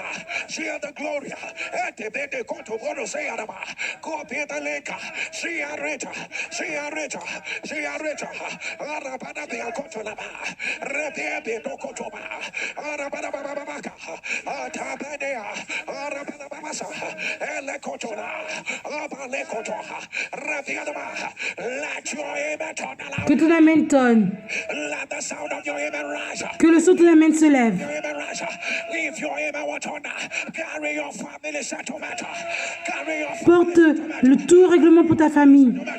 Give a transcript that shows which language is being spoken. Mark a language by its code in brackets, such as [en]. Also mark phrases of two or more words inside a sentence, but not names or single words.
[en] She had the glory. Go be the lake. She had it. She had it. She had it. Arabada Kotolaba. Rebebe Dokotoba. Arabada Atabadea. Arabada [fr] Que ton amen tonne. Que le son de ton amen se lève. Porte tout règlement pour ta famille.